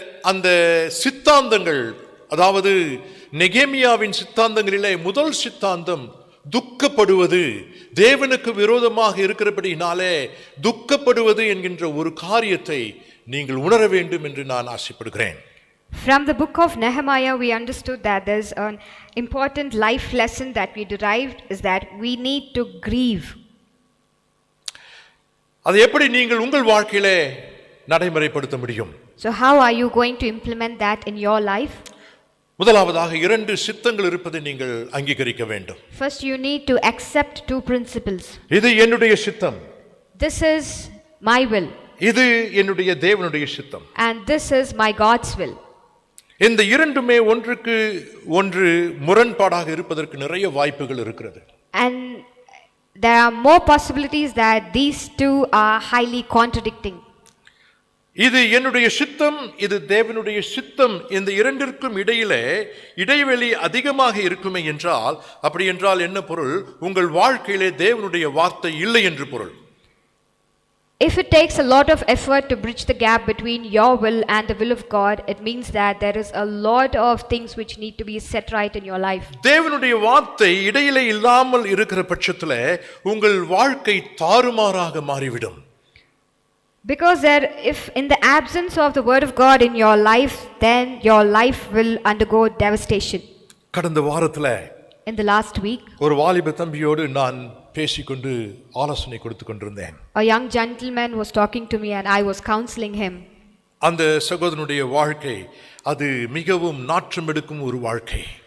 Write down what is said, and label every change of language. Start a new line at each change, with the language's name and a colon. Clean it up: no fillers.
Tamil: அந்த சித்தாந்தங்கள், அதாவது நெகேமியாவின் சித்தாந்தங்களிலே முதல் சித்தாந்தம் துக்கப்படுவது, தேவனுக்கு விரோதமாக இருக்கிறபடினாலே துக்கப்படுவது என்கின்ற ஒரு காரியத்தை நீங்கள் உணர வேண்டும் என்று நான் ஆசைப்படுகிறேன்.
English: From the book of Nehemiah, we understood that there's an important life lesson that we derived is that we need to grieve.
Tamil: அதை எப்படி நீங்கள் உங்கள் வாழ்க்கையிலே நடைமுறைப்படுத்த முடியும்?
English: So how are you going to implement that in your life?
Tamil: முதலாவதாக 2 சித்தங்கள் இருப்பதை நீங்கள் அங்கீகரிக்க வேண்டும்.
English: First, you need to accept 2 principles.
Tamil: இது என்னுடைய சித்தம்,
English: This is my will,
Tamil: இது என்னுடைய தேவனுடைய சித்தம்.
English: and this is my God's will.
Tamil: இந்த இரண்டுமே ஒன்றுக்கு ஒன்று முரண்பாடாக இருப்பதற்கு நிறைய வாய்ப்புகள் இருக்கிறது.
English: And there are more possibilities that these two are highly contradicting.
Tamil: இது என்னுடைய சித்தம், இது தேவனுடைய சித்தம், இந்த இரண்டிற்கும் இடையிலே இடைவெளி அதிகமாக இருக்குமே என்றால், அப்படி என்றால் என்ன பொருள்? உங்கள் வாழ்க்கையிலே தேவனுடைய வார்த்தை இல்லை என்று பொருள்.
English: If it takes a lot of effort to bridge the gap between your will and the will of God, it means that there is a lot of things which need to be set right in your life.
Tamil: தேவனுடைய வார்த்தை இடையிலே இல்லாமல் இருக்கிற பட்சத்தில் உங்கள் வாழ்க்கை தாறுமாறாக மாறிவிடும்.
English: Because if in the absence of the word of God in your life, then your life will undergo devastation.
Tamil: கடந்த வாரத்துல
English: In the last week,
Tamil: ஒரு வாலிப தம்பியோடு நான் பேசிக்கொண்டு ஆலோசனை கொடுத்து கொண்டிருந்தேன்.
English: a young gentleman was talking to me and I was counseling him.
Tamil: அந்த சகோதரனுடைய வாழ்க்கை அது மிகவும் நாற்றம் எடுக்கும் ஒரு வாழ்க்கை.